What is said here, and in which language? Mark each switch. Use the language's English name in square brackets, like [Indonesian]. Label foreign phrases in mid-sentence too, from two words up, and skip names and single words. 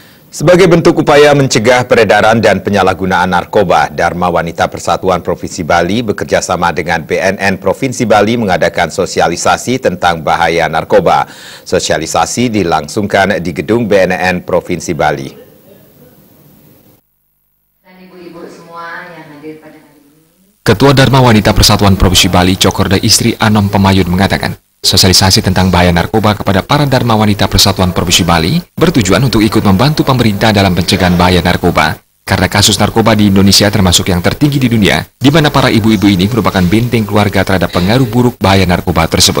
[Indonesian] Sebagai bentuk upaya mencegah peredaran dan penyalahgunaan narkoba, Dharma Wanita Persatuan Provinsi Bali bekerjasama dengan BNN Provinsi Bali mengadakan sosialisasi tentang bahaya narkoba. Sosialisasi dilangsungkan di gedung BNN Provinsi Bali. Ketua Dharma Wanita Persatuan Provinsi Bali, Cokorda Istri Anom Pemayun mengatakan, sosialisasi tentang bahaya narkoba kepada para Dharma Wanita Persatuan Provinsi Bali bertujuan untuk ikut membantu pemerintah dalam pencegahan bahaya narkoba. Karena kasus narkoba di Indonesia termasuk yang tertinggi di dunia, di mana para ibu-ibu ini merupakan benteng keluarga terhadap pengaruh buruk bahaya narkoba tersebut.